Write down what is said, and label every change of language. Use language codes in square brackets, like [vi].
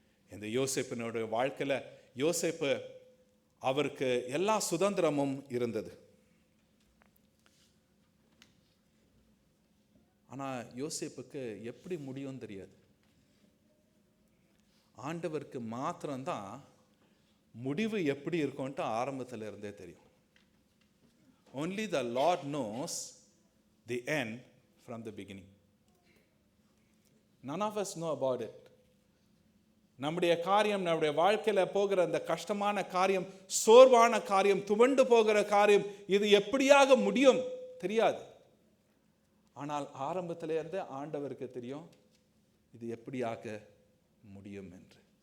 [ta] இந்த யோசேப்பினுடைய வாழ்க்கையில யோசேப்பு, அவருக்கு எல்லா சுதந்திரமும் இருந்தது. ஆனால் யோசேப்புக்கு எப்படி முடியும் தெரியாது. ஆண்டவருக்கு மாத்திரம்தான் முடிவு எப்படி இருக்கும்ட்டு ஆரம்பத்தில் இருந்தே தெரியும். [en] Only the Lord knows the end from the beginning. None of us know about it. [ta] நம்முடைய காரியம், நம்முடைய வாழ்க்கையில் போகிற அந்த கஷ்டமான காரியம், சோர்வான காரியம், துவண்டு போகிற காரியம், இது எப்படியாக முடியும் தெரியாது. ஆனால் ஆரம்பத்திலே இருந்தே ஆண்டவருக்கு தெரியும் இது எப்படியாக முடியும் என்று.